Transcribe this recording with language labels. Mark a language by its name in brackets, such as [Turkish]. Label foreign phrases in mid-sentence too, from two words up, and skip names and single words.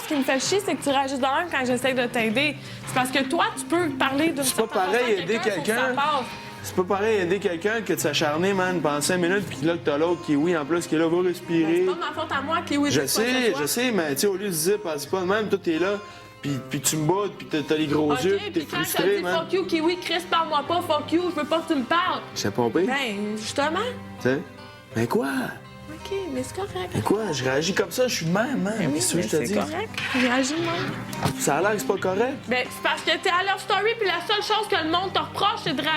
[French] Ce qui me fait chier, c'est que tu réagis de même quand j'essaie de t'aider. C'est parce que toi, tu peux parler d'une C'est pas certaine pareil façon à aider quelqu'un. faut que ça passe. C'est pas pareil aider quelqu'un que de s'acharner, man, pendant 5 minutes, puis là, que t'as l'autre qui, oui, en plus, qui est là, va respirer. C'est pas ma faute à moi qui oui. Je sais, mais tu sais, au lieu de se dire, c'est pas de même, toi, t'es là, puis tu me boudes, puis t'as les gros OK, yeux, puis t'es puis quand frustré, je te dis man. [English] fuck you, [French] Kiwi, Chris, parle-moi pas, [English] fuck you, [French] je veux pas que tu me parles. J'ai pompé, Ben, justement. tu sais. Mais quoi? OK, mais c'est correct. Mais quoi? Je réagis comme ça, je suis de même, man. Ben oui, Qu'est-ce que mais je te c'est dis? correct. Réagis de même. Ça a l'air que c'est pas correct. Ben, c'est parce que t'es à Love Story, puis la seule chose que le monde te reproche, c'est de réagir